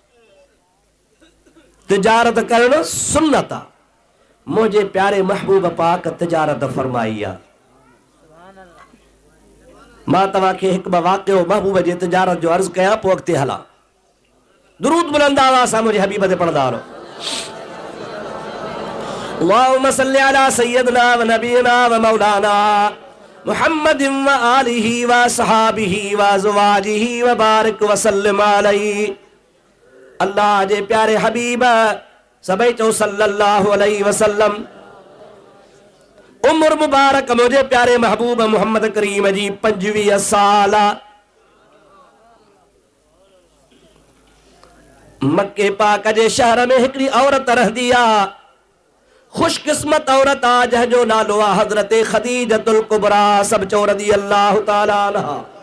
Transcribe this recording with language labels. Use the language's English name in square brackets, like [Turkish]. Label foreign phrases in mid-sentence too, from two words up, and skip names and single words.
[Sindhi] तिजारत करणु सुन्नत आहे मुंहिंजे प्यारे महबूब पाक तिजारत फरमाई आहे मां तव्हांखे हिकु ॿ वाक़ियो महबूब जे तिजारत जो अर्ज़ कयां पोइ अॻिते हलां दुरूद बुलंद आवाज़ सां मुंहिंजे हबीब ते पढ़ंदा रहो [Arabic] اللهم صل على سيدنا و نبينا و مولانا محمد و آله و صحابه و أزواجه و بارك و سلم عليه [Sindhi] अल्लाह जे प्यारे हबीब सभई चओ [Arabic] صلى الله عليه وسلم [Sindhi] उम्र मुबारक मुझे प्यारे महबूब मोहम्मद करीम जी 25 साल मक्के पाक जे शहर में हिकड़ी औरत रहदी आ खुशकिस्मत औरत आ जंहिंजो नालो आहे हज़रत ख़दीजतुल कुबरा सब चो [Arabic] رضي الله تعالى عنها.